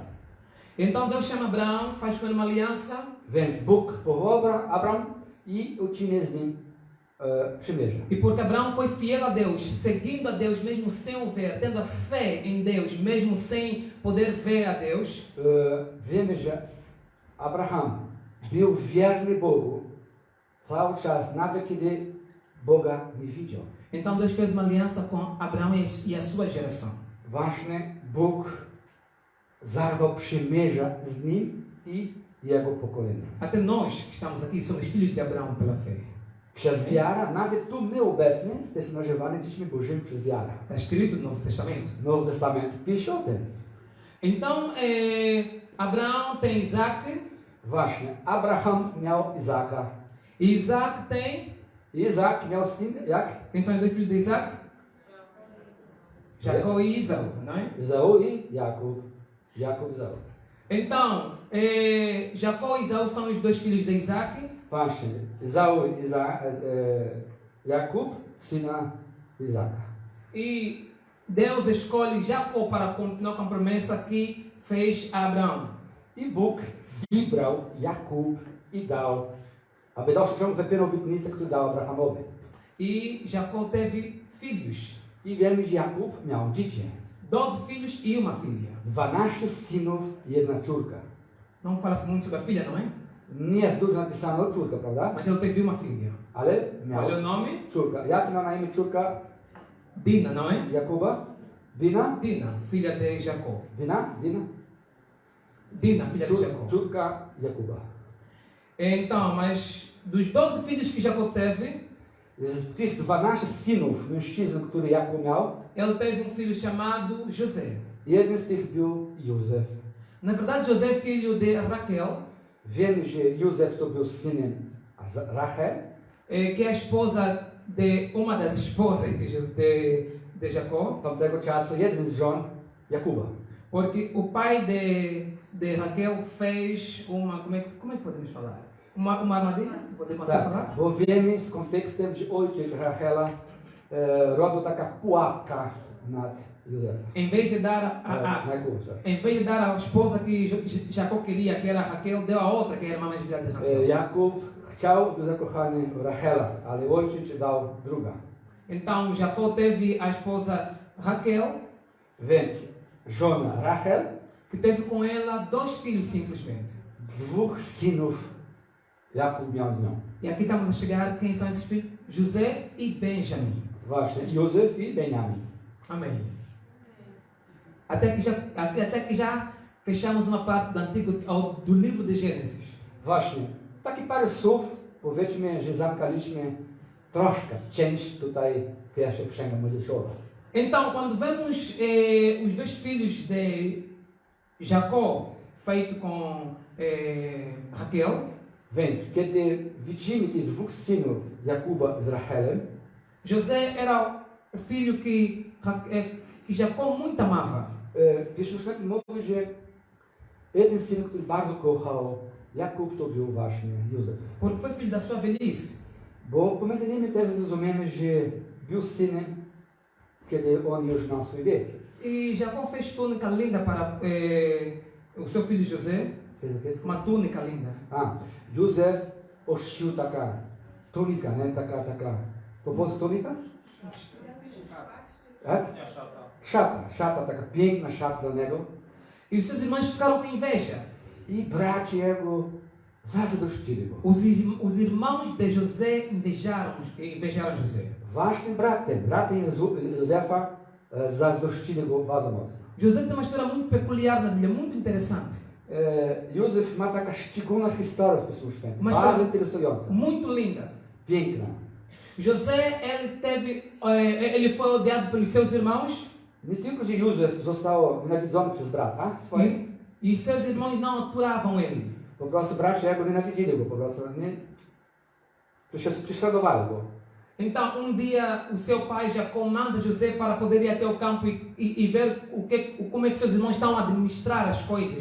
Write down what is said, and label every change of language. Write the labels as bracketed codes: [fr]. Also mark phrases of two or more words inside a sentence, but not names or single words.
[pt] Então Deus chama Abraão, faz com ele uma aliança. [pl] Więc Bóg powołał Abraham i uczynił z nim przymierze. [pt] E porque Abraão foi fiel a Deus, seguindo a Deus mesmo sem o ver, tendo a fé em Deus, mesmo sem poder ver a Deus. [pl] Wiemy, że Abraham był wierny Bogu cały czas, nawet kiedy Boga nie widział. [pt] Então Deus fez uma aliança com Abraão e a sua geração. [pl] Właśnie Bóg zarwał przymierza z nim i jego pokoleniem. [pt] Até nós que estamos aqui somos filhos de Abraão pela fé. [pl] Przez wiarę, nawet tu my obecni, jesteśmy nazywani dziećmi Bożymi przez wiarę. [pt] Está escrito no Novo Testamento. [pl] Nowy Testament pisze o tym. [pt] Então, Abraão tem Isaac. [pl] Właśnie, Abraham miał Izaka. [pt] E Isaac tem... [pl] Izak miał syn, jak? [pt] Quem são os dois filhos de Isaac? Jacó e Isaú, não é? [pl] Izau i Jakub. Jakub, Izau. [pt] Então, Jacó e Isaú são os dois filhos de Isaac. [pl] Właśnie, Izau i Jakub, syna Izaka. [pt] E Deus escolhe Jacó para continuar com a promessa que fez a Abraão. [pl] I Bóg wybrał Jakub i dał, aby doszczęł wypełnił obietnicę, którą dał Abrahamowi. [pt] E Jacó teve filhos. [pl] I wiemy, że Jakub miał dzieci. [pt] 12 filhos e uma filha. [pl] 12 synów i jedna córka. [pt] Não fala-se muito sobre a filha, não é? [pl] Nie jest dużo napisane o córka, prawda? [pt] Mas ele teve uma filha. [pl] Ale [pt] Qual é o [pl] miał [pt] nome? [pl] córka. Jak miał na imię córka [pt] Dina, não é? [pl] Jakuba? Dina? [pt] Dina, filha de Jacó. [pl] Dina? Dina? [pt] Dina, filha de Jacó. [pl] Córka Jakuba. [pt] Então, mas dos 12 filhos que Jacó teve, [pl] Z tych 12 synów, mężczyzn, który Jakub miał, [pt] ele teve um filho chamado José. [pl] jeden z tych był Józef. [pt] Na verdade, José é filho de Raquel, [pl] Wiemy, że Józef to był synem Rachel, [pt] que é a esposa de uma das esposas de Jacó, [pl] tamtego czasu jeden z żon Jakuba. [pt] porque o pai de Raquel fez uma, como é que podemos falar? Uma armadilha, se podemos assim falar? [pl] Tak, bo wiemy z kontekstem, że ojciec Rachela robił taka pułapka nad Józefem. [pt] Em vez de dar [pl] Na Jakuba. [pt] em vez de dar a esposa que Jacó queria, que era Raquel, deu a outra, que era a irmã mais velha de Raquel. [pl] Jakub chciał być zakochany w Rachela, ale ojciec dał druga. [pt] Então Jacó teve a esposa Raquel, [pl] Więc żona Rachel, [pt] que teve com ela 2 filhos simplesmente. [pl] 2 synów Jakub miał z nią. [pt] E aqui estamos a chegar, quem são esses filhos? José e Benjamim. [pl] Właśnie, Józef i Benjamin. [pt] Amém. Até que já fechamos uma parte do livro de Gênesis. [pl] Właśnie, taki parę słów, powiedzmy, że zamknęliśmy troszkę część tutaj pierwszej księgi Mojżeszowej. [pt] Então, quando vemos os 2 filhos de Jacó feito com Raquel. [pl] Więc kiedy widzimy tych dwóch synów Jakuba z Rachelem, [pt] José era o filho que Jacó muito amava. [pl] Pismo Święte mówi, że jeden syn, który bardzo kochał Jakub, to był właśnie Józef. [pt] Porque foi filho da sua velhice. [pl] Bo pomiędzy nimi też rozumiemy, że był synem, kiedy on już miał swój wiek. [pt] E Jacó fez túnica linda para o seu filho José. Uma túnica linda. [pl] Józef oszcił taka tunika, nie? Taka, po polsku tunika? Szata, taka piękna szata dla niego. [pt] E os seus irmãos ficaram com inveja. [pl] I bracia jego zazdrościli go. [pt] Os irmãos de José invejaram José. [pl] Właśnie bratem Józefa zazdrościli go bardzo mocno. [pt] José tem uma história muito peculiar na Bíblia, muito interessante. [pl] Józef ma taka szczególna historia w Pismu Świętym, [pt] Uma [pl] bardzo [pt] história [pl] interesująca, [pt] muito linda. [pl] piękna. [pt] José, ele foi odiado pelos seus irmãos. [pl] Nie tylko, że Józef został nienawidzony przez brata swoich, [pt] E os seus irmãos não aturavam ele. [pl] po prostu bracia jego nienawidzili go, po prostu nie prześladowali go. [pt] Então, dia, o seu pai já comanda José para poder ir até o campo e ver como é que seus irmãos estão a administrar as coisas.